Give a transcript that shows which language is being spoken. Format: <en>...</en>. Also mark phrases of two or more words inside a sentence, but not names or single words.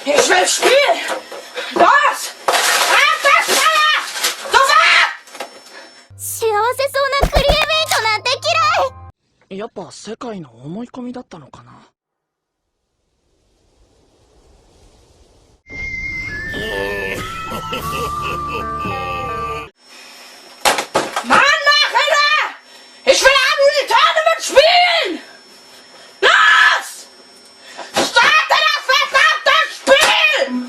<de>will spielen! Los! Auf das Feuer! Sofort!</de> <ja>幸せそうなクリエメイトなんて嫌い。やっぱ世界の思い込みだったのかな。</ja> <de>Mann, mach wieder! Ich will auch nur die Tournament spielen! Los! Starte das verdammte Spiel!</de>